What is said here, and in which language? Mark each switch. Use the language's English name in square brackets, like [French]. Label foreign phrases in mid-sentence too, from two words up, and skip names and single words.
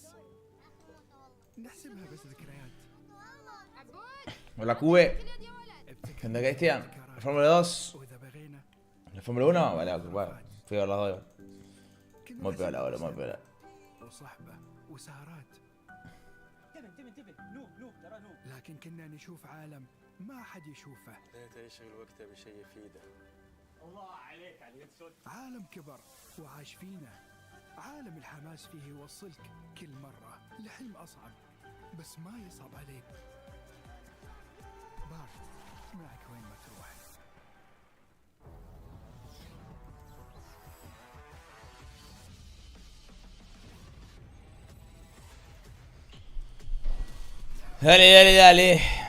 [Arabic] نحسبها بس ذكريات. [Spanish] Hola, Cube. Gente, Cristian. La Fórmula 2. La Fórmula 1. Vale, bueno. Fui a ver las dos. Muy peor ahora, muy peor. [Arabic] وصحبة وسهرات. لكن كنا نشوف عالم ما حد يشوفه. لا يشغل وقته بشيء يفيده. الله عليك عليك صوت. عالم كبر وعاش فينا. عالم الحماس فيه يوصلك كل مرة لحلم أصعب بس ما يصعب عليك. بارد معك وين ما تروح. [Spanish] Dale, dale, dale.